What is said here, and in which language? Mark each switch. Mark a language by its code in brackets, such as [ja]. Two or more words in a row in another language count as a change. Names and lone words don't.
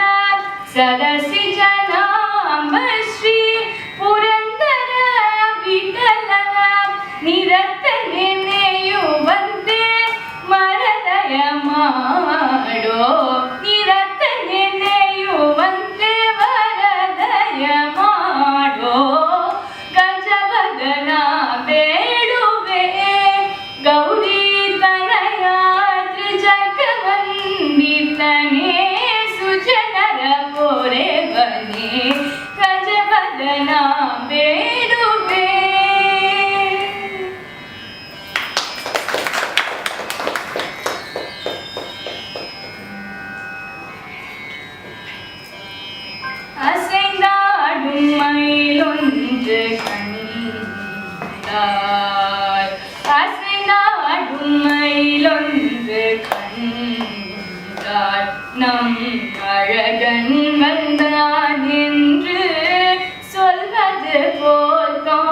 [kn] ಸರಸಿ ಜನಾಮ ಶ್ರೀ ಪುರಂದರ ವಿಠಲನ ನಿರತ ನೆನೆಯುವಂತೆ ಮರದಯ ಮಾಡೋ ನಿರತ ನೆನೆಯುವಂತೆ ವರದಯ ಮಾಡೋ ಗಜವದನ ಬೇಡುವೆ ಗೌರಿ ತನಯ ತ್ರಿಜಗವಂದಿತನೇ ಸುಜನರ ಪೋರೆ ಬನೆ ಗಜವದನ ಬೇಡುವೆ. [ta] அசைந்தாடும் மயிலொன்று கண்டாய் அசைந்தாடும் மயிலொன்று கண்டாய் நம் அழகன் வந்தான் என்று சொல்வது போல்